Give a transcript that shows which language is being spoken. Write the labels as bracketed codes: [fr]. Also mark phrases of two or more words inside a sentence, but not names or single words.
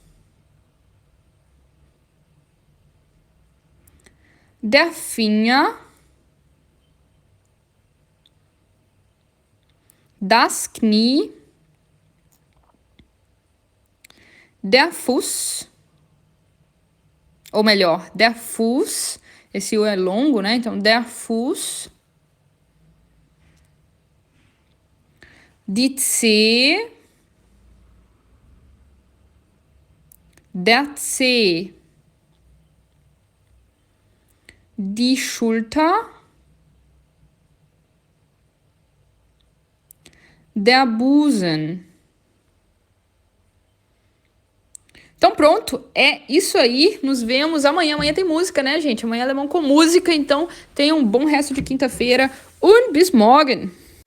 [de] Der Finger. Das Knie. Der Fuß. [pt] Ou melhor, [de] der Fuß. [pt] Esse U é longo, né? Então, [de] der Fuß. Die Zehe. Der Zeh. Die Schulter. Der Busen. [pt] Então pronto, é isso aí. Nos vemos amanhã. Amanhã tem música, né, gente? Amanhã é Alemão com música. Então tenham um bom resto de quinta-feira. [de] Und bis morgen!